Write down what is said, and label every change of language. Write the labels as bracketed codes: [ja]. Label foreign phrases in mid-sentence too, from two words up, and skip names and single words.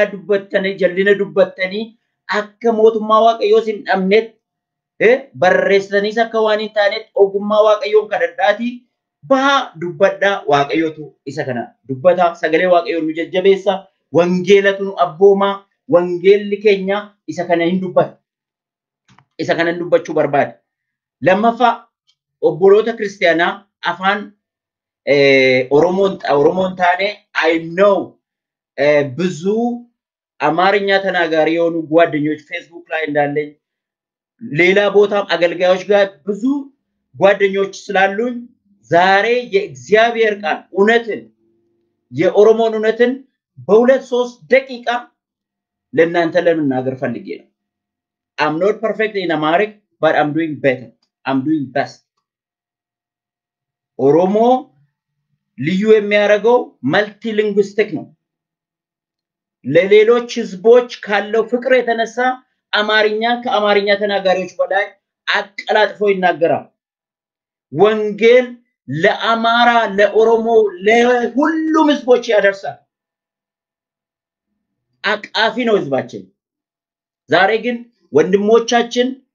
[om] dubbattanii jallina dubbattanii akka mootummaa Waaqayyoo sin dhabnetti barreessaniis akka waan hin taanetti ogummaa Waaqayyoon kadhadhaati baha dubbadhaa Waaqayyootu isa kana dubbata sagalee Waaqayyoon nu jajjabeessa wangeelatu nu abboomaa wangeelli keenya isa kana hin dubbata isa kana dubbachuu barbaada lammaffaa obboloota kiristaanaa afaan [am] ኦሮሞን ታኔ [en] I know [am] ብዙ አማርኛ ተናጋሪ የሆኑ ጓደኞች ፌስቡክ ላይ እንዳለኝ ሌላ ቦታም አገልጋዮች ጋር ብዙ ጓደኞች ስላሉኝ ዛሬ የእግዚአብሔር ቃል እውነትን የኦሮሞን እውነትን በ2-3 ደቂቃ ለእናንተ ለመናገር ፈልጌ ነው [en] I'm not perfect in Amharic but I'm doing better I'm doing best [am] ኦሮሞ ልዩ የሚያረጋው መልቲሊንጉስቲክ ነው ለሌሎች ህዝቦች ካለው ፍቅር የተነሳ አማርኛ ከአማርኛ ተናጋሪዎች በላይ አቀላጥፎ ይናገራል ወንጌል ለአማራ ለኦሮሞ ለሁሉም ህዝቦች ያደርሳል አቃፊ ነው ህዝባችን ዛሬ ግን ወንድሞቻችን